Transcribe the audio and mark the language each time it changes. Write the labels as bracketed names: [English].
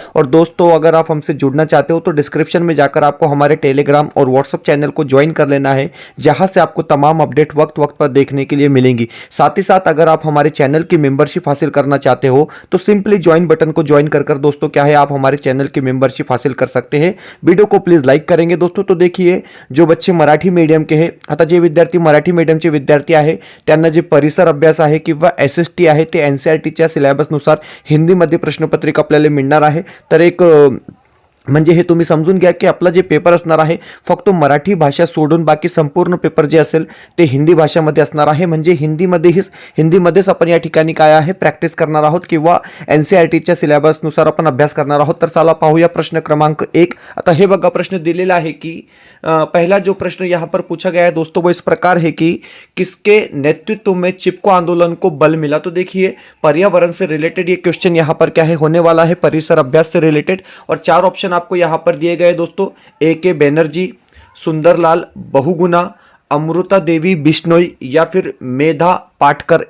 [Hindi] और दोस्तों, अगर आप हमसे जुड़ना चाहते हो तो डिस्क्रिप्शन में जाकर आपको हमारे टेलीग्राम और व्हाट्सअप चैनल को ज्वाइन कर लेना है, जहां से आपको तमाम अपडेट वक्त वक्त पर देखने के लिए मिलेंगी। साथ ही साथ अगर आप हमारे चैनल की मेंबरशिप हासिल करना चाहते हो तो सिंपली ज्वाइन बटन को ज्वाइन कर दोस्तों क्या है, आप हमारे चैनल की मेंबरशिप हासिल कर सकते हैं। वीडियो को प्लीज लाइक करेंगे दोस्तों। तो देखिए, जो बच्चे मराठी मीडियम के [Marathi] आहेत, आता जे विद्यार्थी मराठी मीडियमचे विद्यार्थी आहे त्यांना जे परिसर अभ्यास आहे किंवा एसएसटी आहे ते एनसीईआरटीच्या सिलेबसनुसार हिंदीमध्ये प्रश्नपत्रिका आपल्याला मिळणार आहे। तर एक म्हणजे हे तुम्ही समजून घ्या की आपला जे पेपर असणार आहे फक्त मराठी भाषा सोडून बाकी संपूर्ण पेपर जे असेल ते हिंदी भाषामध्ये असणार आहे। म्हणजे हिंदीमध्येच आपण या ठिकाणी काय आहे प्रॅक्टिस करणार आहोत किंवा एनसीईआरटीच्या सिलेबसनुसार आपण अभ्यास करणार आहोत। तर चला पाहूया प्रश्न क्रमांक 1। आता हे बघा, प्रश्न दिलेला आहे की [Hindi] पहला जो प्रश्न यहाँ पर पूछा गया है दोस्तों वो इस प्रकार है कि किसके नेतृत्व में चिपको आंदोलन को बल मिला। तो देखिए, पर्यावरण से रिलेटेड ये क्वेश्चन यहाँ पर क्या है होने वाला है, परिसर अभ्यास से रिलेटेड। और 4 ऑप्शन आपको यहां पर दिए गए दोस्तों, A.K. बैनर्जी, सुंदरलाल बहुगुणा, अमृता देवी बिश्नोई या फिर मेधा पाटकर।